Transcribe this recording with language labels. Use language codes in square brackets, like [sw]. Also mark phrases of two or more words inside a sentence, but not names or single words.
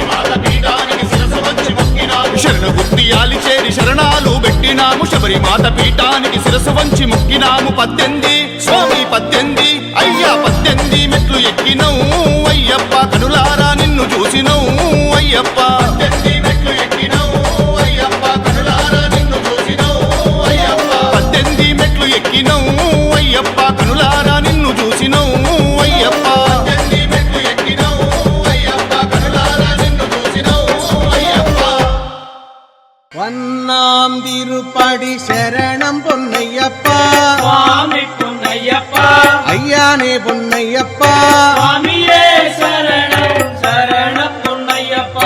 [te] శరణగుత్తియాలి చేరి శరణాలు పెట్టినాము శబరిమాత పీఠానికి శిరసు వంచి మొక్కినాము 18 స్వామి 18 అయ్యా 18 మెట్లు ఎక్కినవు అయ్యప్ప కనులారా నిన్ను చూసినవు అయ్యప్ప 18 మెట్లు ఎక్కినవు అయ్యప్ప కనులారా నిన్ను చూసినవు అయ్యప్ప [ta] வண்ணாம் திருப்படி சரணம் பொன்னையப்பா சுவாமி பொன்னையப்பா ஐயானே பொன்னையப்பா சுவாமியே சரணம் சரணம் பொன்னையப்பா